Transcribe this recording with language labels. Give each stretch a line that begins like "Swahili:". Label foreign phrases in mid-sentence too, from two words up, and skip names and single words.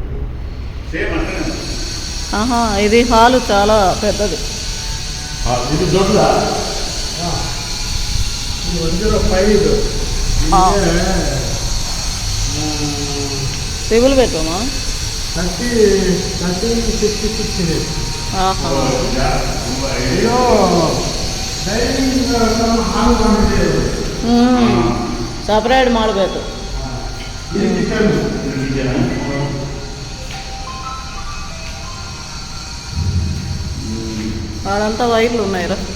Telugu: ఇది హాలు చాలా పెద్దది. ఇది దొడ్డదా? ట్రిపుల్ బెడ్రూమా?
Kannada: 36 ಇದೆ. ಸಪ್ರೇಟ್ ಮಾಡಬೇಕು.
Telugu: అదంతా వైర్లు ఉన్నాయిరా.